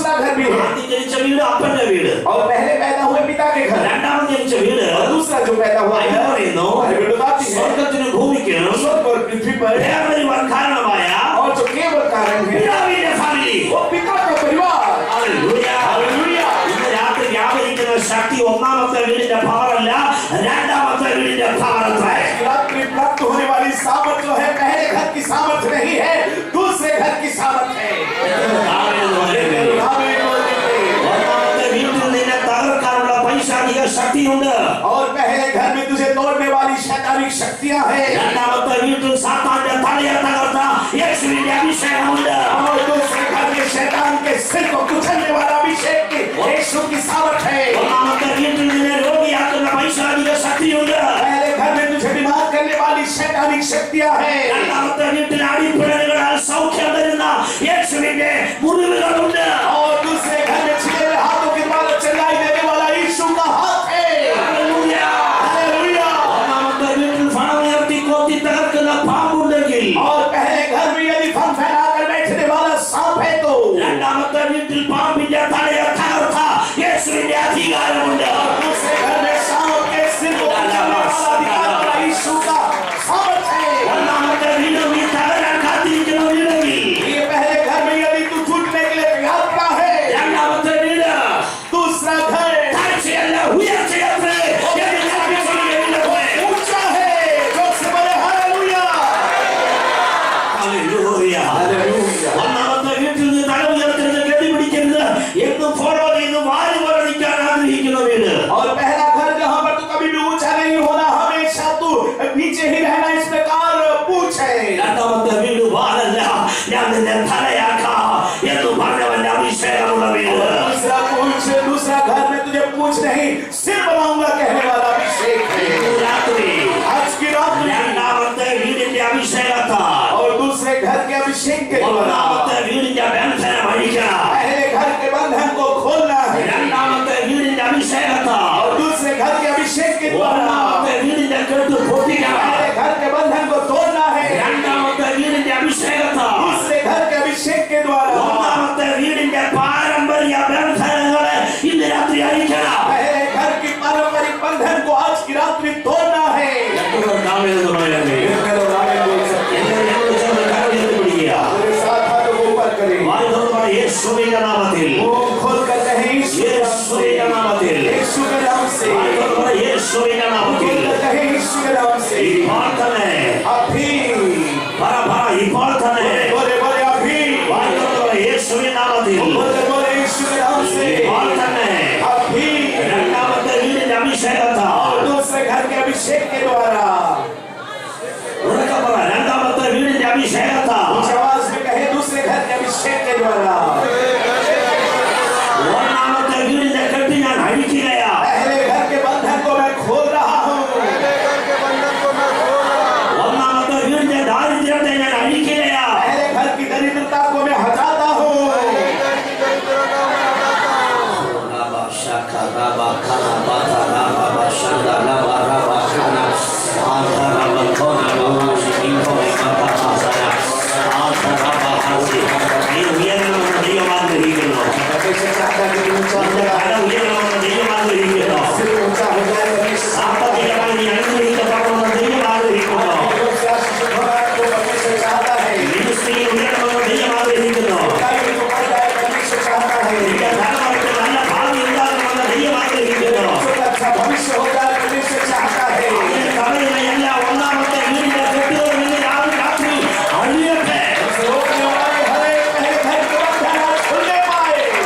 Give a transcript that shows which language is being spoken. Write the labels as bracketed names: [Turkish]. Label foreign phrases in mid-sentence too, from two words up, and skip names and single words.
[Hindi] घर भी है [Malayalam] ആദ്യം ജനിച്ച വീട് അപ്പന്റെ വീട്, [Hindi] और पहले पैदा हुए पिता के घर [Malayalam] രണ്ടാമത് ജനിച്ച വീട് [Hindi] और दूसरा जो पैदा हुआ [Malayalam] ബൈബിൾ [Hindi] घर [Malayalam] പറയുന്നു [Hindi] बाइबल बताती है [Malayalam] സ്വർഗ്ഗത്തിനും ഭൂമിക്കും [Hindi] स्वर्ग और पृथ्वी पर [Malayalam] വേർതിരിവാൻ കാരണമായ [Hindi] और जो केवल कारण है [Malayalam] പിതാവിന്റെ ഫാമിലി. [Hindi] वो पिता का परिवार [Malayalam] ഹല്ലേലൂയ. [Hindi] हालेलुया [Malayalam] ഇന്ന് രാത്രി വ്യാപരിക്കുന്ന ശക്തി ഒന്നാമത്തെ വീടിന്റെ പവറല്ല, രണ്ടാമത്തെ വീടിന്റെ പവർ അത്രേ. [Hindi] रात्रि प्राप्त होने वाली सामर्थ जो है पहले घर की सामर्थ नहीं है, दूसरे घर की सामर्थ है। [Malayalam] ഒന്നാമത്തെ വീട്ടിൽ നിന്നെ തകർക്കാനുള്ള പൈശാചിക ശക്തിയുണ്ട്. [Hindi] और पहले घर में तुझे तोड़ने वाली शैतानिक शक्तियां हैं। [Malayalam] രണ്ടാമത്തെ വീട്ടിൽ സാത്താന്റെ തലയെ തകർത്ത യേശുവിന്റെ അഭിഷേകമുണ്ട്. [Hindi] और दूसरे घर में शैतान के सिर को कुचलने वाला अभिषेक की यीशु की सामर्थ है। [Malayalam] ഒന്നാമത്തെ വീട്ടിൽ നിന്നെ രോഗിയാക്കുന്ന പൈശാചിക ശക്തിയുണ്ട്. [Hindi] पहले घर में तुझे बीमार करने वाली शैतानिक शक्तियां हैं। [Malayalam] രണ്ടാമത്തെ വീട്ടിൽ അടിപ്പിണരുകളാൽ സൗഖ്യം തരുന്ന യേശുവിന്റെ മുറിവുകളുണ്ട്. [Hindi] और दूसरे घर में छिले हुए हाथों के द्वारा चलाई देने वाला यीशु का हाथ है। [Malayalam] ഹല്ലേലൂയ. [Hindi] हालेलुया। [Malayalam] ഒന്നാമത്തെ വീട്ടിൽ ഫണമുയർത്തി കൊത്തി തകർക്കുന്ന പാമ്പുണ്ടെങ്കിൽ, [Hindi] और पहले घर में यदि फन फैलाकर बैठने वाला सांप है तो [Malayalam] രണ്ടാമത്തെ വീട്ടിൽ പാമ്പിന്റെ തലയെ തകർത്ത യേശുവിന്റെ അധികാരമുണ്ട്. [Hindi] दूसरे घर में सांप के सिर को कुचलने वाला अधिकार वाला यीशु का सामर्थ है। [Malayalam] ഒന്നാമത്തെ വീട് നീ തകരാൻ കാത്തിരിക്കുന്ന വീടെങ്കിൽ, [Hindi] ये पहले घर में यदि तू टूटने के लिए तैयार का है, [Malayalam] രണ്ടാമത്തെ വീട് [Hindi] दूसरा घर [Malayalam] താഴ്ചയല്ല ഉയർച്ചയത്രേ എന്ന് ഞാൻ വിശ്വസിക്കുന്നു. [Hindi] ऊंचा है। जो से बोले हालेलुया। [Malayalam] ഹല്ലേലൂയ. [Hindi] हालेलुया। [Malayalam] ഒന്നാമത്തെ വീട്ടിൽ നിന്ന് തല ഉയർത്തരുത്, ഗതി പിടിക്കരുത് എന്ന് ഫോളോ ചെയ്ത് വാരി വളർന്നിക്കാൻ ആഗ്രഹിക്കുന്ന വീട്. [Hindi] और पहला घर जहां पर तू कभी भी ऊंचा नहीं होना, हमेशा तू नीचे ही रहना, इस प्रकार पूछ है। [Malayalam] രണ്ടാമത്തെ വീട് വാലല്ല, ഞാൻ നിന്നെ തലയാക്കാം എന്ന് പറഞ്ഞവന്റെ അഭിഷേകമുള്ള വീട്. [Hindi] दूसरा पूछ, दूसरा घर में तुझे पूछ नहीं सिर बनाऊंगा कहने वाला अभिषेक है। [Malayalam] രാത്രി [Hindi] आज की रात में [Malayalam] രണ്ടാമത്തെ വീടിന്റെ അഭിഷേകത്താൽ [Hindi] और दूसरे घर के अभिषेक के द्वारा [Malayalam] ഒന്നാമത്തെ വീടിന്റെ ബന്ധനം അഴിക്കണം. [Hindi] पहले घर के बंधन को खोलना है [Malayalam] രണ്ടാമത്തെ വീടിന്റെ അഭിഷേകത്താൽ [Hindi] और दूसरे घर के अभिषेक के द्वारा [Malayalam] ഒന്നാമത്തെ വീടിന്റെ കെട്ട് പൊട്ടിക്കണം. [Hindi] पहले घर के बंधन को तोड़ना है। [Malayalam] രണ്ടാമത്തെ വീടിന്റെ അഭിഷേകത്താൽ [Hindi] दूसरे घर के अभिषेक के द्वारा [Malayalam] ഒന്നാമത്തെ വീടിന്റെ പാരമ്പര്യ ബന്ധനങ്ങളെ ഇന്ന് രാത്രി അഴിക്കണം. [Hindi] पहले घर की पारंपरिक बंधन को आज की रात्रि तोड़ना है। मेरे साथ हाथों को ऊपर करें, [Malayalam] യേശുവിന്റെ നാമത്തിൽ, [Hindi] मुंह खोल कर कहें [Malayalam] യേശുവിന്റെ നാമത്തിൽ, [Hindi] यीशु के नाम से, [Malayalam] യേശുവിന്റെ [Hindi] खोल [Malayalam] നാമത്തിൽ [Hindi] कर कहें यीशु के नाम से। [Malayalam] ഇപ്പോൾ തന്നെ [Hindi] अभी [Malayalam] ഇപ്പോൾ തന്നെ [Hindi] बोले बोले अभी [Malayalam] യേശുവിന്റെ നാമത്തിൽ [Hindi] बोले बोले यीशु के नाम से। [Malayalam] ഇപ്പോൾ തന്നെ [Hindi] अभी [Malayalam] രണ്ടാമത്തെ വീടിന്റെ അഭിഷേകത്താൽ [Hindi] और दूसरे घर के अभिषेक के द्वारा [Malayalam] ഉറക്കെ പറ, രണ്ടാമത്തെ വീടിന്റെ അഭിഷേകത്താൽ [Hindi] उस आवाज में कहे दूसरे घर के अभिषेक के द्वारा [Malayalam] ഒന്നാമത്തെ വീടിന്റെ കെട്ട് ഞാൻ അഴിക്കുകയാ. [Hindi] पहले घर के बंधन को मैं खोल रहा हूँ। [Malayalam] ഒന്നാമത്തെ വീടിന്റെ ദാരിദ്ര്യത്തെ ഞാൻ അഴിക്കുകയാ. [Hindi] पहले घर की दरिद्रता को मैं हटाता हूँ। [Malayalam] നീ ഉയരണമെന്ന് ദൈവം ആഗ്രഹിക്കുന്നു. [Hindi] परमेश्वर चाहता है कि तू ऊंचा हो [Malayalam] നിന്റെ [Hindi] जाए, [Malayalam] തല ഉയരണമെന്ന് ദൈവം ആഗ്രഹിക്കുന്നു. [Hindi] सिर ऊंचा हो जाए। परमेश्वर [Malayalam] സാമ്പത്തികമായി നീ അനുഗ്രഹിക്കപ്പെടണമെന്ന് ദൈവം ആഗ്രഹിക്കുന്നു. [Hindi] आत्मिक से आशीषित होना को परमेश्वर चाहता है। [Malayalam] മിനിസ്ട്രിയിൽ ഉയരണമെന്ന് ദൈവം ആഗ്രഹിക്കുന്നു. [Hindi] कार्य को बढ़ जाए परमेश्वर चाहता है। [Malayalam] നിന്റെ തലമുറയ്ക്ക് നല്ല ഭാവി ഉണ്ടാകണമെന്ന് ദൈവം ആഗ്രഹിക്കുന്നു. [Hindi] बच्चों का अच्छा भविष्य हो जाए परमेश्वर चाहता है। [Malayalam] ഇതിന് കവരുന്ന എല്ലാ ഒന്നാമത്തെ വീടിന്റെ കെട്ടുകളും ഇന്ന് രാത്രി അഴിയട്ടെ. [Hindi] उसे रोकने वाले हर एक पहले घर के बंधन आज खुलने पाए।